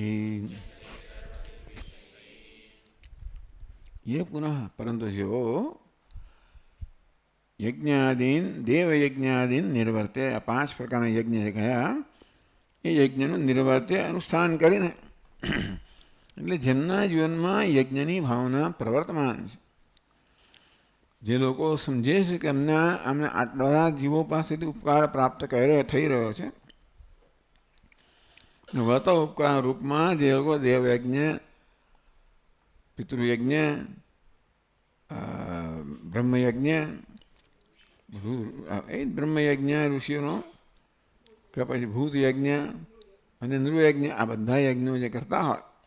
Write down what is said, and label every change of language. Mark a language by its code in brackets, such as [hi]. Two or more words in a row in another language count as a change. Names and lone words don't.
[sa] ये पुनः [gu] પરંતુ જો [sa] यज्ञादीन देव यज्ञादीन निर्वर्त्य [gu] 5 પ્રકારના યજ્ઞ કહ્યા એ યજ્ઞનું નિર્વર્તે અનુષ્ઠાન કરીને એટલે જેમના જીવનમાં યજ્ઞની ભાવના પ્રવર્તમાન છે, જે લોકો સમજે છે કે અમને આટલા બધા જીવો પાસેથી ઉપકાર પ્રાપ્ત થઈ રહ્યો છે, વ્રત ઉપકાર રૂપમાં જે લોકો દેવયજ્ઞ, પિતૃયજ્ઞ, બ્રહ્મયજ્ઞ, બ્રહ્મયજ્ઞ ઋષિઓનો કે પછી ભૂત યજ્ઞ અને નૃયજ્ઞ, આ બધા યજ્ઞો જે કરતા હોય